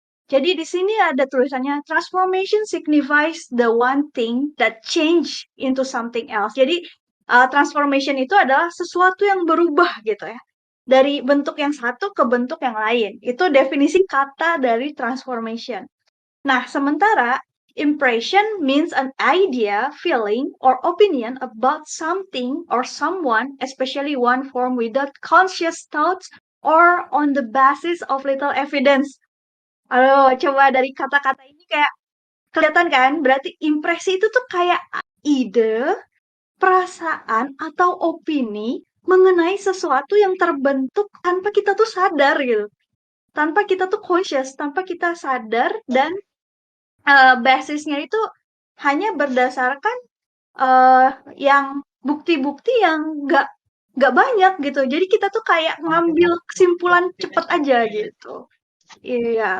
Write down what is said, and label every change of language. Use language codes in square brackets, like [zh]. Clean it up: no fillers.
[id] Jadi di sini ada tulisannya [en] transformation signifies the one thing that change into something else. [id] Jadi transformation itu adalah sesuatu yang berubah gitu ya. Dari bentuk yang satu ke bentuk yang lain. Itu definisi kata dari transformation. Nah, sementara [en] impression means an idea, feeling, or opinion about something or someone, especially one formed without conscious thoughts or on the basis of little evidence. [id] Aduh, coba dari kata-kata ini kayak kelihatan kan? Berarti impresi itu tuh kayak ide, perasaan, atau opini mengenai sesuatu yang terbentuk tanpa kita tuh sadar gitu. Tanpa kita tuh conscious, tanpa kita sadar dan basisnya itu hanya berdasarkan eh, yang bukti-bukti yang nggak banyak gitu. Jadi kita tuh kayak ngambil kesimpulan cepet aja gitu. Iya,